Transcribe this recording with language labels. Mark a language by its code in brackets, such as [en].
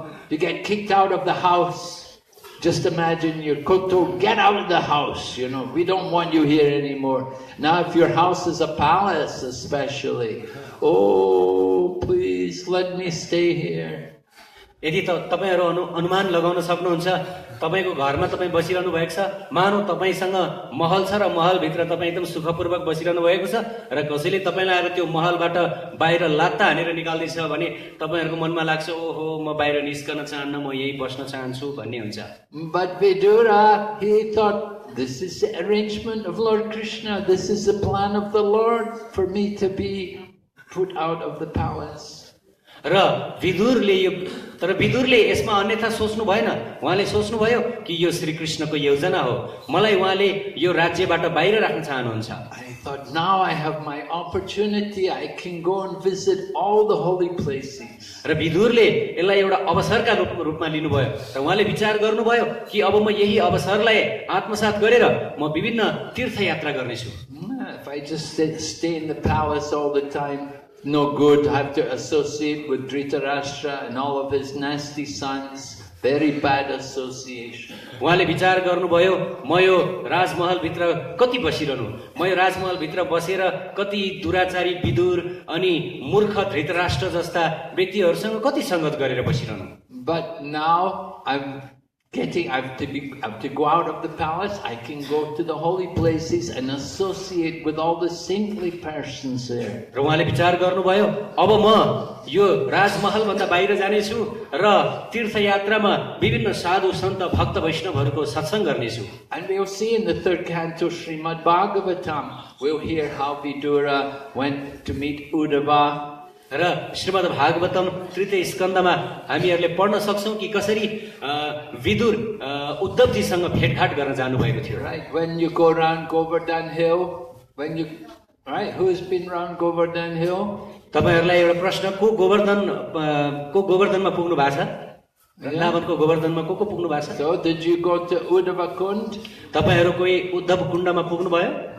[en] You get kicked out of the house. Just imagine you're told, get out of the house. We don't want you here anymore. Now if your house is a palace especially, oh please let me stay here. [ne] यदि तपाईहरु अनुमान लगाउन सक्नुहुन्छ तपाईको घरमा तपाई बसिरहनु भएको छ, मानौ तपाईसँग महल छ र महल भित्र तपाई एकदम सुखपूर्वक बसिरहनु भएको छ र कसैले तपाईलाई आएर त्यो महलबाट बाहिर लात्ता हानेर निकाल्दै छ भने तपाईहरुको मनमा लाग्छ ओहो म बाहिर निस्कन चाहन्न, म यही बस्न चाहन्छु भन्ने हुन्छ. [en] But Vidura, he thought this is the arrangement of Lord Krishna, this is the plan of the Lord for me to be put out of the palace. [ne] र विदुरले यसमा अन्यथा सोच्नु भएन. उहाँले सोच्नुभयो कि यो श्री कृष्णको योजना हो, मलाई उहाँले यो राज्यबाट बाहिर राख्न चाहनुहुन्छ. [en] I thought now I have my opportunity, I can go and visit all the holy places. [ne] र विदुरले यसलाई एउटा अवसरका रूपमा लिनुभयो र उहाँले विचार गर्नुभयो कि अब म यही अवसरलाई आत्मसात गरेर म विभिन्न तीर्थयात्रा गर्नेछु. [en] If I just stay in the palace all the time, no good. I have to associate with Dhritarashtra and all of his nasty sons. Very bad association. [ne] उहाँले विचार गर्नुभयो म यो राजमहल भित्र कति बसिरहनु, म यो राजमहल भित्र बसेर कति दुराचारी विदुर अनि मूर्ख धृतराष्ट्र जस्ता व्यक्तिहरूसँग कति संगत गरेर बसिरहनु. [en] But now I'm I have to go out of the palace. I can go to the holy places and associate with all the saintly persons there. [ne] र उहाँले विचार गर्नुभयो अब म यो राजमहल भन्दा बाहिर जाने छु र तीर्थयात्रामा विभिन्न साधु सन्त भक्त वैष्णवहरूको सत्संग गर्ने छु. [en] And we'll see in the 3rd canto Srimad Bhagavatam, we'll hear how Vidura went to meet Uddhava. [ne] र श्रीमद् भागवतम तृतीय स्कन्धमा हामीहरूले पढ्न सक्छौं कि कसरी विदुर उद्धवजीसँग भेटघाट गर्न जानुभएको थियो. [en] Right, when you go around Govardhan Hill, right, who has been around Govardhan Hill? [ne] तपाईहरुलाई एउटा प्रश्न, को गोवर्धनमा पुग्नु भएको छ? वृन्दावनको गोवर्धनमा को पुग्नु भएको छ? [en] So did you go to Uddhava Kund? [ne] तपाईहरु कोही उद्धव कुण्डमा पुग्नु भयो?